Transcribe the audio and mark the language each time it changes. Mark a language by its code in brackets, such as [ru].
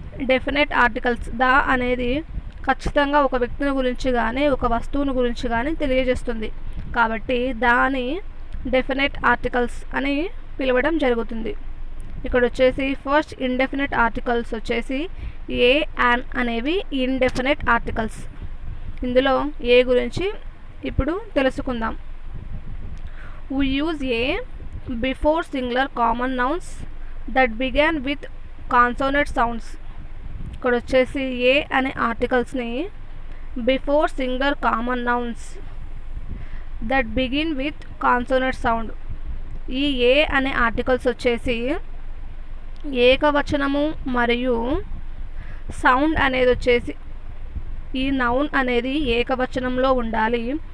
[te] Definite articles the అనేది ఖచ్చితంగా ఒక వ్యక్తిని గురించి కానీ ఒక వస్తువుని గురించి కానీ తెలియజేస్తుంది. కాబట్టి దాని డెఫినెట్ ఆర్టికల్స్ అని పిలవడం జరుగుతుంది. ఇక్కడ వచ్చేసి ఫస్ట్ ఇండెఫినెట్ ఆర్టికల్స్ వచ్చేసి ఏ అండ్ అనేవి ఇండెఫినెట్ ఆర్టికల్స్. ఇందులో ఏ గురించి ఇప్పుడు తెలుసుకుందాం. [en] We use a before singular common nouns that began with consonant sounds. [te] ఇక్కడ వచ్చేసి ఏ అనే ఆర్టికల్స్ని before singular common nouns that begin with consonant sound. ఈ ఏ అనే ఆర్టికల్స్ వచ్చేసి ఏకవచనము మరియు సౌండ్ అనేది వచ్చేసి ఈ నౌన్ అనేది ఏకవచనంలో ఉండాలి.